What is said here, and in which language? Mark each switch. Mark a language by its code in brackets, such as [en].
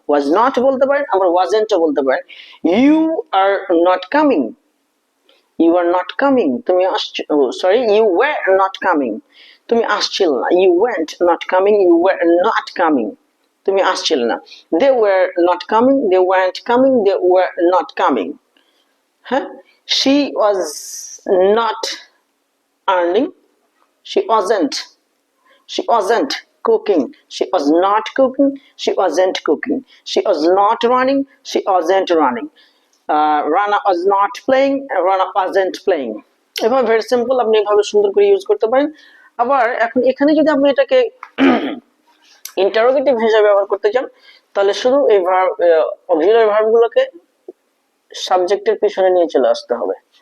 [en] was not [bn] বলতে পারেন, আবার [en] Wasn't বলতে পারেন। You are not coming, you are not coming, [bn] তুমি আসছো, [en] sorry you were not coming, [bn] তুমি আসছিল না। [en] you weren't not coming, you were not coming, [bn] তুমি আসছিল না। [en] They were not coming, they weren't coming, they were not coming. [bn] হ্যাঁ, [en] She was not earning, she wasn't cooking, she was not cooking, she wasn't cooking, she was not running, she wasn't running, Rana was not playing, Rana wasn't playing। [bn] এভাবে very simple, আপনি এভাবে সুন্দর করে use করতে পারেন। আবার এখন এখানে যদি আপনি এটাকে ইন্টারোগেটিভ হিসেবে ব্যবহার করতে চান তাহলে শুধু এই ভার্ব, অক্সিলারি ভার্বগুলোকে সাবজেক্টের পিছনে নিয়ে চলে আসতে হবে।